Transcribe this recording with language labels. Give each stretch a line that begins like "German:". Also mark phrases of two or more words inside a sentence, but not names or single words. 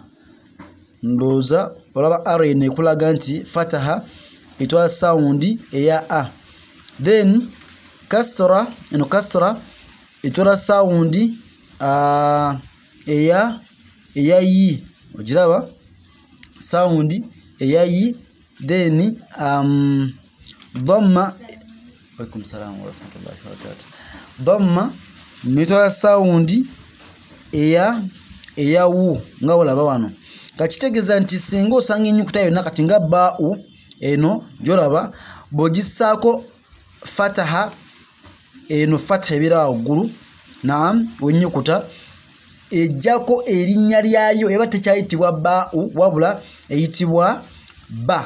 Ganda: Ndowooza olaba R eno ekulaga nti fataha etwala sound eya a. Then kasra, eno kasra etwala sound eya yi. Ogiraba? Sound eya yi. Then dhamma,
Arabic: عليكم السلام ورحمة الله وبركاته.
Ganda: Dhamma netwala sound eya wu nga olaba wano. Kakitegeeza nti singa osanga ennyukuta yonna kati nga baa'u eno gy'olaba bw'ogissaako fataha, eno fataha ebeera waggulu, naam, w'ennyukuta ejjako erinnya lyayo eba tekyayitibwa baa'u wabula eyitibwa ba.